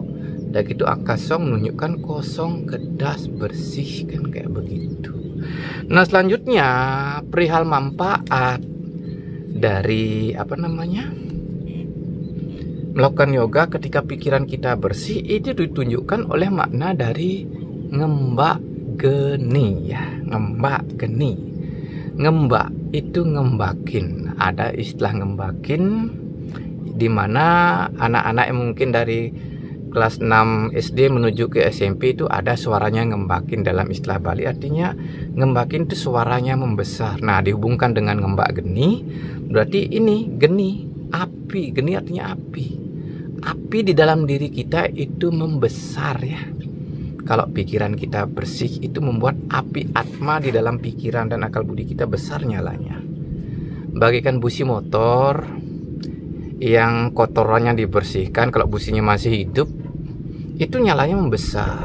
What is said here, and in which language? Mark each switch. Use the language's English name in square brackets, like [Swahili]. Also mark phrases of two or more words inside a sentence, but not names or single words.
[Indonesian] Dan gitu angka song menunjukkan kosong, kedas, bersih kan kayak begitu. Nah, selanjutnya perihal manfaat dari melakukan yoga ketika pikiran kita bersih itu ditunjukkan oleh makna dari ngembak geni ya, ngembak geni. Ngembak itu ngembakin. Ada istilah ngembakin di mana anak-anak yang mungkin dari kelas 6 SD menuju ke SMP itu ada suaranya ngembakin. Dalam istilah Bali artinya ngembakin itu suaranya membesar. Nah, dihubungkan dengan ngembak geni berarti ini geni, api. Geni artinya api. Api di dalam diri kita itu membesar ya. Kalau pikiran kita bersih itu membuat api atma di dalam pikiran dan akal budi kita besar nyalanya. Bagaikan busi motor yang kotorannya dibersihkan, kalau businya masih hidup itu nyalanya membesar.